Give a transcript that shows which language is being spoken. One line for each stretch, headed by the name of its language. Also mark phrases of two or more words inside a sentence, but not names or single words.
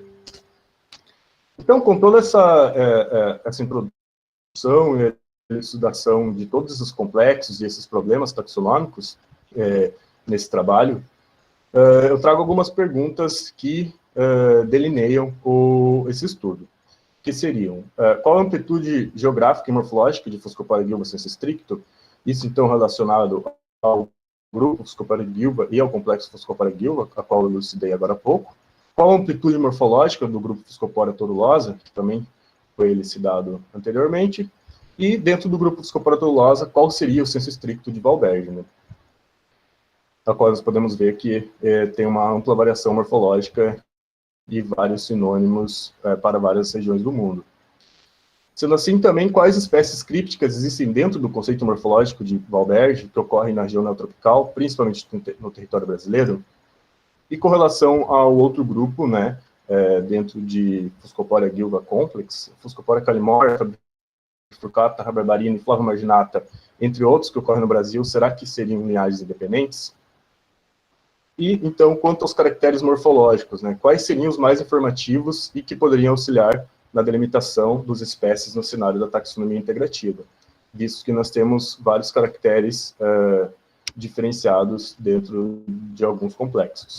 Portuguese: Então, com toda essa introdução e elucidação de todos esses complexos e esses problemas taxonômicos nesse trabalho, eu trago algumas perguntas que delineiam esse estudo, que seriam: qual a amplitude geográfica e morfológica de Fuscoporia guilva
Latin: sensu stricto,
Portuguese: isso então relacionado ao grupo Fuscoporia guilva e ao complexo Fuscoporia guilva, a qual eu elucidei agora há pouco. Qual a amplitude morfológica do grupo Fuscoporia turulosa, que também foi elucidado anteriormente. E dentro do grupo Fuscoporia turulosa, qual seria o senso estricto de valbergi, né? A qual nós podemos ver que tem uma ampla variação morfológica e vários sinônimos para várias regiões do mundo. Sendo assim, também, quais espécies crípticas existem dentro do conceito morfológico de valbergi, que ocorrem na região neotropical, principalmente no território brasileiro, e com relação ao outro grupo, né, dentro de Fuscoporia guilva complex, Fuscoporia calimorta, Furcata, rabarbarina e flavomarginata, entre outros que ocorrem no Brasil, será que seriam linhagens independentes? E, então, quanto aos caracteres morfológicos, né, quais seriam os mais informativos e que poderiam auxiliar na delimitação das espécies no cenário da taxonomia integrativa, visto que nós temos vários caracteres diferenciados dentro de alguns complexos.